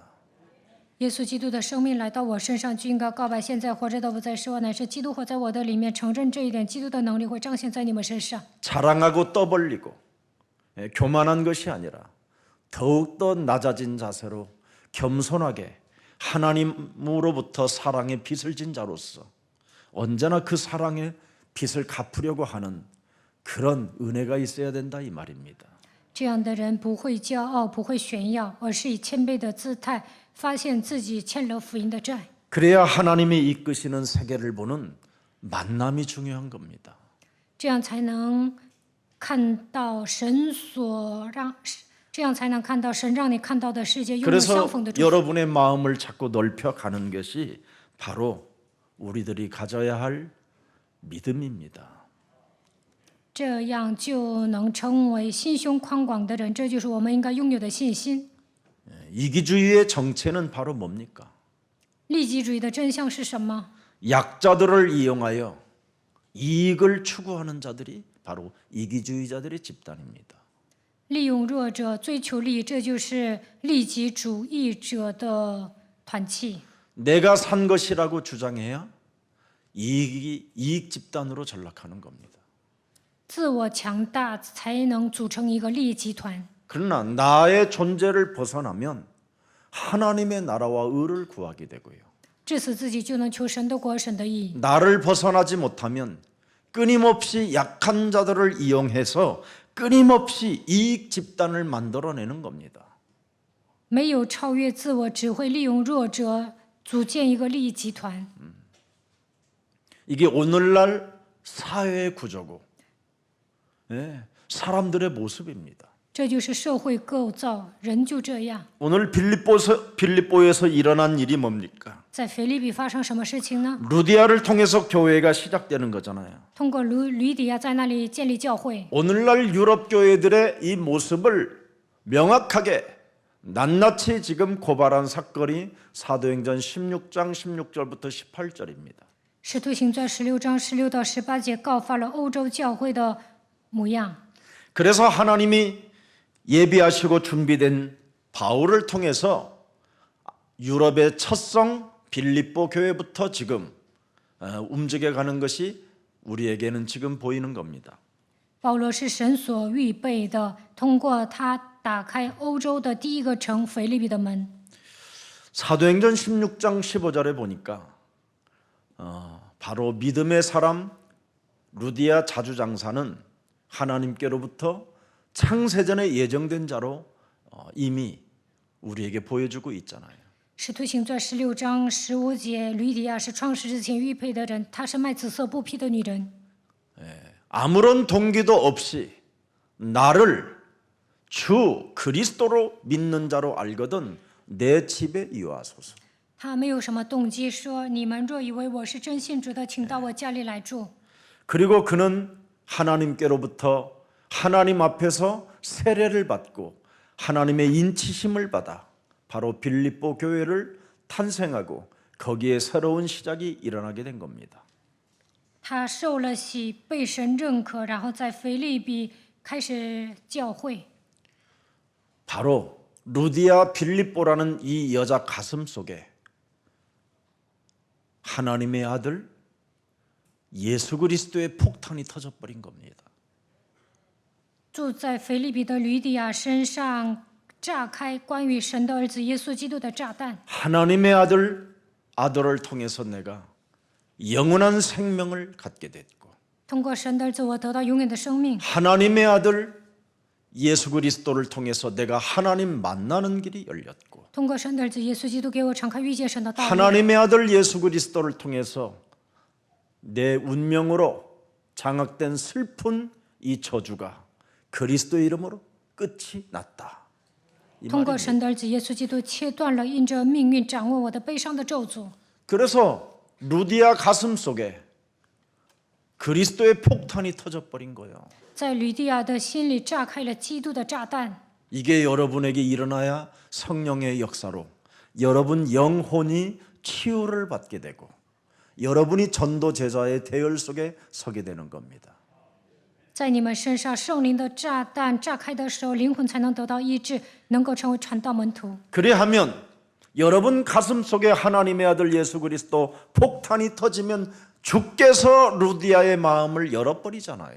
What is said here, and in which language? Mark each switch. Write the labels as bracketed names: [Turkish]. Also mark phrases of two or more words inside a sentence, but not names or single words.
[Chinese] 耶稣基督的生命来到我身上，就应该告白：现在活着的不再是我，乃是基督活在我的里面。承认这一点，基督的能力会彰显在你们身上。 [Korean] 자랑하고 떠벌리고 교만한 것이 아니라 더욱더 낮아진 자세로 겸손하게 하나님으로부터 사랑의 빚을 진 자로서 언제나 그 사랑의 빚을 갚으려고 하는 그런 은혜가 있어야 된다 이 말입니다. [Chinese] 这样的人不会骄傲，不会炫耀，而是以谦卑的姿态发现自己欠了福音的债。 [Korean] 그래야 하나님이 이끄시는 세계를 보는 만남이 중요한 겁니다. [Chinese] 这样才能看到神所让，这样才能看到神让你看到的世界，拥有 [Korean] 그래서 [Chinese] 相逢的祝福。 [Korean] 여러분의 마음을 자꾸 넓혀가는 것이 바로 우리들이 가져야 할 믿음입니다. [Chinese] 这样就能成为心胸宽广的人，这就是我们应该拥有的信心。 [Korean] 이기주의의 정체는 바로 뭡니까? [Chinese] 利己主义的真相是什么？ [Korean] 약자들을 이용하여 이익을 추구하는 자들이 바로 이기주의자들의 집단입니다. [Chinese] 利用弱者追求利益，这就是利己主义者的团契。 [Korean] 내가 산 것이라고 주장해야 이익 집단으로 전락하는 겁니다. [Chinese] 自我强大才能组成一个利益集团。 [Korean] 그러나 나의 존재를 벗어나면 하나님의 나라와 의를 구하게 되고요. [Chinese] 至此自己就能求神的国、神的义。 [Korean] 나를 벗어나지 못하면 끊임없이 약한 자들을 이용해서 끊임없이 이익 집단을 만들어내는 겁니다. [Chinese] 没有超越自我，只会利用弱者组建一个利益集团。 [Korean] 이게 오늘날 사회의 구조고 사람들의 모습입니다. [Chinese] 这就是社会构造，人就这样。 [Korean] 오늘 빌립보에서 일어난 일이 뭡니까? [Chinese] 在腓立比发生什么事情呢？ [Korean] 루디아를 통해서 교회가 시작되는 거잖아요. [Chinese] 通过吕底亚在那里建立教会。 [Korean] 오늘날 유럽 교회들의 이 모습을 명확하게 낱낱이 지금 고발한 사건이 사도행전 16장 16절부터 18절입니다. [Chinese] 使徒行传16章16到18节告发了欧洲教会的模样。 [Korean] 그래서 하나님이 예비하시고 준비된 바울을 통해서 유럽의 첫성 빌립보 교회부터 지금 움직여가는 것이 우리에게는 지금 보이는 겁니다. [Chinese] 保罗是神所预备的，通过他打开欧洲的第一个城腓立比的门。 [Korean] 사도행전 16장 15절에 보니까 바로 믿음의 사람 루디아 자주장사는 하나님께로부터 창세전에 예정된 자로 이미 우리에게 보여주고 있잖아요. [Chinese] 使徒行传16章15节，吕底亚是创世之前预配的人，她是卖紫色布匹的女人。 [Korean] 아무런 동기도 없이 나를 주 그리스도로 믿는 자로 알거든 내 집에 이와소서. [Chinese] 她没有什么动机，说你们若以为我是真信主的，请到我家里来住。 [Korean] 그리고 그는 하나님께로부터 하나님 앞에서 세례를 받고 하나님의 인치심을 받아 바로 빌립보 교회를 탄생하고 거기에 새로운 시작이 일어나게 된 겁니다. [Chinese] 他受了洗，被神认可，然后在腓立比开始教会。 [Korean] 바로 루디아 빌립보라는 이 여자 가슴 속에 하나님의 아들 예수 그리스도의 폭탄이 터져버린 겁니다. [Chinese] 住在腓立比的吕底亚身上炸开关于神的儿子耶稣基督的炸弹。 [Korean] 하나님의 아들을 통해서 내가 영원한 생명을 갖게 됐고 [Chinese] 通过神的儿子，我得到永远的生命。 [Korean] 하나님의 아들 예수 그리스도를 통해서 내가 하나님 만나는 길이 열렸고 [Chinese] 通过神的儿子耶稣基督给我敞开遇见神的道路。 [Korean] 하나님의 아들 예수 그리스도를 통해서 내 운명으로 장악된 슬픈 이 저주가 그리스도의 이름으로 끝이 났다. 이 [Chinese] 通过 [Korean] 말입니다. [Chinese] 神的儿子耶稣基督切断了因着命运掌握我的悲伤的咒诅。 [Korean] 그래서 루디아 가슴 속에 그리스도의 폭탄이 터져버린 거예요. [Chinese] 在吕底亚的心里炸开了基督的炸弹。 [Korean] 이게 여러분에게 일어나야 성령의 역사로 여러분 영혼이 치유를 받게 되고 여러분이 전도 제자의 대열 속에 서게 되는 겁니다. [Chinese] 在你们身上圣灵的炸弹炸开的时候，灵魂才能得到医治，能够成为传道门徒。 [Korean] 그래하면 여러분 가슴 속에 하나님의 아들 예수 그리스도 폭탄이 터지면 주께서 루디아의 마음을 열어버리잖아요.